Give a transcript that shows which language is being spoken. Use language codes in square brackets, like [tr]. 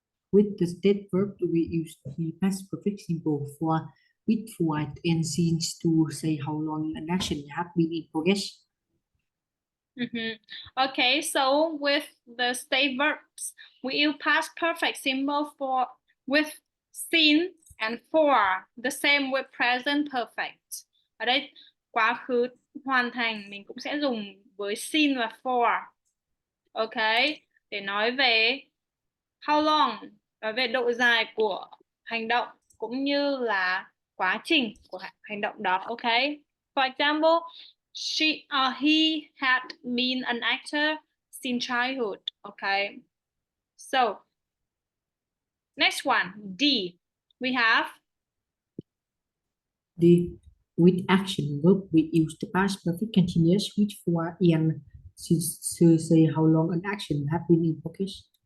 [en] With the state verb, we use the past perfect simple for with, what, and since to say how long an action has been in progress. Okay, so with the state verbs, we use past perfect simple for with, since, and for. The same with present perfect. [vi] Ở đây quá khứ hoàn thành mình cũng sẽ dùng với since và for. Okay, để nói về [en] how long, [vi] nói về độ dài của hành động cũng như là quá trình của hành động đó. [en] Okay. For example, he had been an actor since childhood. Okay. So next one, D. We have D. With action verb, we use the past perfect continuous with, for, and since to say how long an action has been in progress.